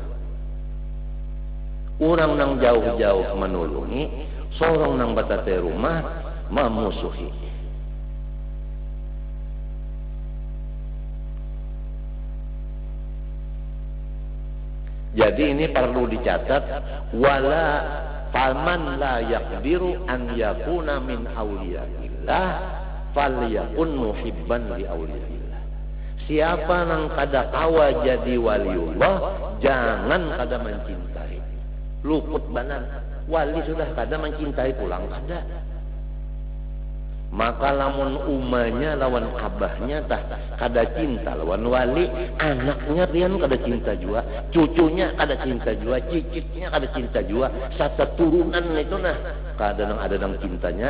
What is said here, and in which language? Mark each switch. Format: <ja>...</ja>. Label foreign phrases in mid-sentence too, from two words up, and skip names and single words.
<bjn>Orang nang jauh-jauh menulungi, sorong nang batatai rumah memusuhi. Jadi ini perlu dicatat,</bjn> <ar>ولا فمن لا يقدر أن يكون من أولياء الله فليكن محبا لأولياء الله falyakun muhibban li awliyaillah.</ar> <bjn>Siapa nang kada kawa jadi waliullah, jangan kada mencintai. Luput banan, wali sudah kada mencintai pulang kada. Maka lamun umanya lawan abahnya tah kada cinta lawan wali, anaknya rian kada cinta jua, cucunya kada cinta jua, cicitnya kada cinta jua, satu turunan itu nah kada nang ada nang cintanya.</bjn>